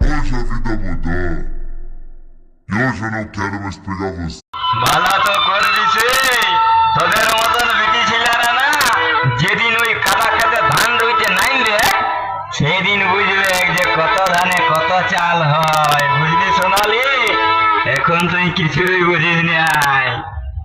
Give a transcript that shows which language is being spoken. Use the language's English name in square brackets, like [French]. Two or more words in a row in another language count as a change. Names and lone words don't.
[Portuguese] vida mudou. E hoje eu não quero mais pegar você. [Bangla] ভালো তো করে দিছে তোদের মতন বিটি ছিলারা না যেদিন ওই কাদা খেতে ধান রইতে নাইলে সেদিন বুঝবে যে কত ধানে কত চাল হয় বুঝলি সোনালি এখন তুই কিছুই বুঝিস নাই।